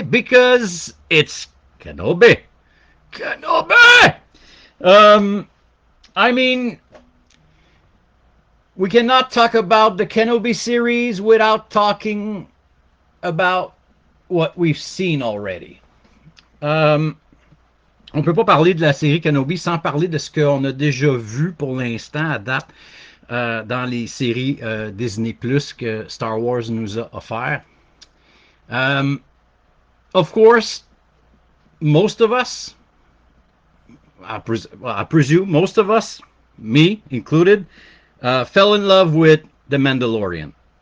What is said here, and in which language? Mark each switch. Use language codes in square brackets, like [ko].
[en] Because it's Kenobi. Kenobi! I mean, we cannot talk about the Kenobi series without talking about what we've seen already. [fr] On ne peut pas parler de la série Kenobi sans parler de ce qu'on a déjà vu pour l'instant à date dans les séries Disney Plus que Star Wars nous a offert. [en] Of course, most of us, I presume most of us, me included, fell in love with The Mandalorian.